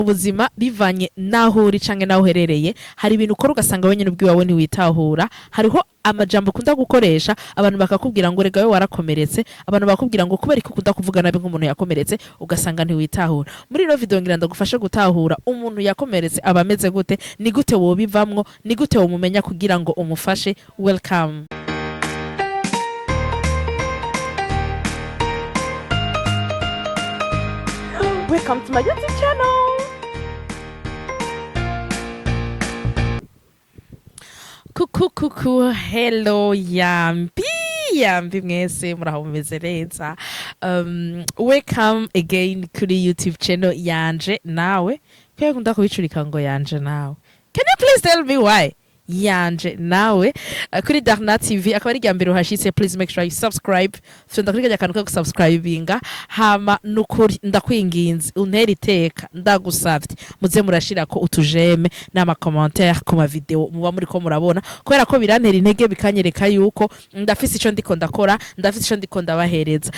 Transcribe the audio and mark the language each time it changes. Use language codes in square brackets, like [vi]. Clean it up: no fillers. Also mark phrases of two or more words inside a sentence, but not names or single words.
[rn] ubuzima bivanye naho uri canke naho uherereye hari ibintu ukora ugasanga wenyine ubwiwawe ntiwitahura hariho amajambo ukunda gukoresha abantu bakakubwira ngo rega we warakomeretse abantu bakakubwira ngo kubera ko ukunda kuvuga nabi nk'umuntu yakomeretse ugasanga ntiwitahura muri ino video ngira ndagufashe gutahura umuntu yakomeretse aba ameze gute ni gute wobivamwo ni gute womumenya kugira ngo umufashe. [en] Welcome. Welcome to my YouTube channel. [rn] Kuku, hello yambi mwese muraho mumeze neza. [en] Welcome again [rn] kuri [en] YouTube channel [rn] yanje nawe. Kwe kunda kubicurika ngo yanje nawe. [en] Can you please tell me why? [rn] Yanje nawe kuri Darna TV akaba ari ryambere uhashitse, [en] please make sure you subscribe. [rn] Funda kuri kantu ko subscribinga hama nukuri ndakwinginze untera iteka ndagusavye muze murashira ko utujeme n'ama commentaire ku ma video muba muri ko murabona kubera ko birantera intege bikanyereka yuko ndafise ico ndiko ndakora ndafise ico ndiko ndabahereza.